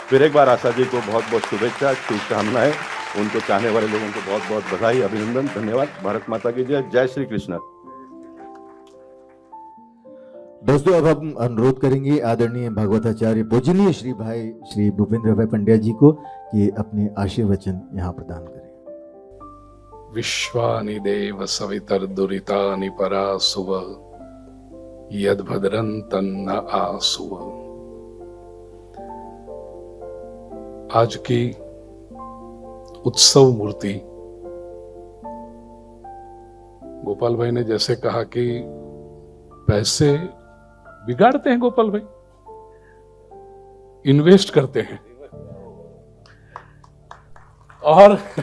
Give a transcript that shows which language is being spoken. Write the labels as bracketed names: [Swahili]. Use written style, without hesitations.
[Hindi] फिर एक बार आशा जी को बहुत बहुत शुभेच्छा, शुभकामनाएं, उनको चाहने वाले लोगों को बहुत बहुत बधाई, अभिनंदन, धन्यवाद। भारत माता की जय, जय श्री कृष्ण। दोस्तों अब हम अनुरोध करेंगे आदरणीय भागवताचार्य पूजनीय श्री भाई श्री भूपेंद्र भाई पंड्या जी को कि अपने आशीर्वचन यहाँ प्रदान करें। [Sanskrit] विश्वानि देव सवितर्दुरितानि परासुव यद्भद्रन्तन्न आसुव। [Hindi] आज की उत्सव मूर्ति गोपाल भाई ने जैसे कहा कि पैसे बिगाड़ते हैं, गोपाल भाई इन्वेस्ट करते हैं, और